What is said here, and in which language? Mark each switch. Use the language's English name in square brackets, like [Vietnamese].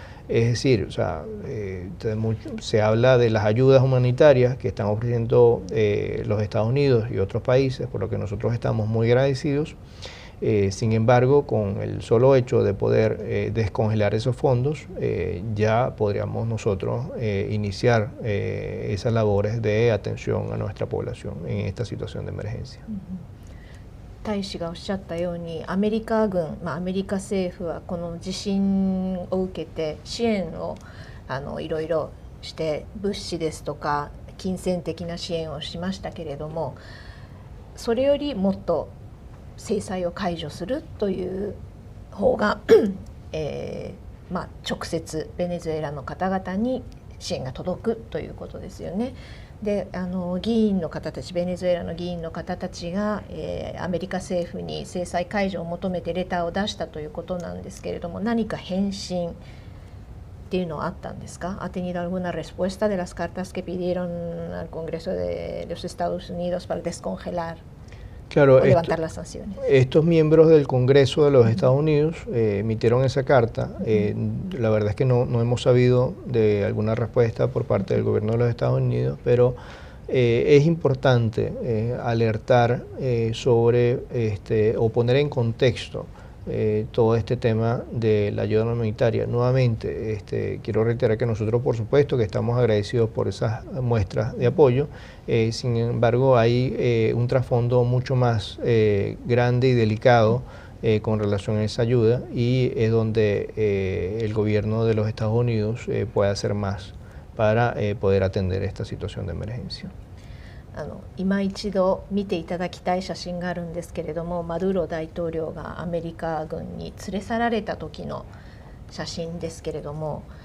[Spanish] Es decir, o sea, se habla de las ayudas humanitarias que están ofreciendo los Estados Unidos y otros países, por lo que nosotros estamos muy agradecidos. Sin embargo, con el solo hecho de poder descongelar esos fondos, ya podríamos nosotros iniciar esas labores de atención a nuestra población en esta situación de emergencia. [Japanese] 大使がおっしゃったようにアメリカ軍、アメリカ政府はこの地震を受けて支援をいろいろして物資ですとか金銭的な支援をしましたけれども、それよりもっと制裁を解除するという方が、直接ベネズエラの方々に支援が届くということですよね。で議員の方たち、ベネズエラの議員の方たちが、アメリカ政府に制裁解除を求めてレターを出したということなんですけれども、何か返信っていうのはあったんですか？ [Spanish] ¿Ha tenido alguna respuesta de las cartas que pidieron al Congreso de los Estados Unidos para descongelar Claro, o levantar las sanciones? Estos miembros del Congreso de los Estados Unidos emitieron esa carta. La verdad es que no hemos sabido de alguna respuesta por parte del gobierno de los Estados Unidos, pero es importante alertar sobre o poner en contexto todo este tema de la ayuda humanitaria. Nuevamente, quiero reiterar que nosotros, por supuesto, que estamos agradecidos por esas muestras de apoyo. Sin embargo, hay un trasfondo mucho más grande y delicado con relación a esa ayuda, y es donde el gobierno de los Estados Unidos puede hacer más para poder atender esta situación de emergencia. [Japanese] 今一度見ていただきたい写真があるんですけれども、マドゥーロ大統領がアメリカ軍に連れ去られた時の写真ですけれども、